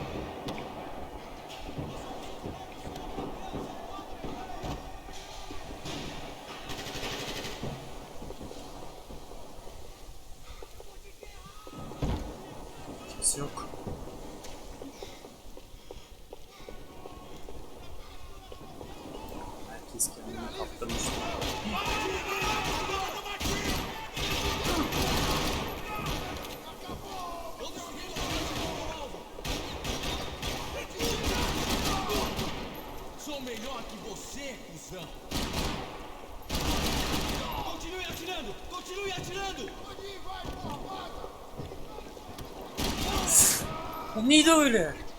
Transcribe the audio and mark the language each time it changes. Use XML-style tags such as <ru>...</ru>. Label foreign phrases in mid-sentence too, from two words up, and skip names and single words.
<tr>Kimse yok. Herkes kendini kaptırmış.</tr> <pt>Melhor que você, cuzão. Continue atirando! Continue atirando!</pt> <tr>Bu neydi öyle?</tr>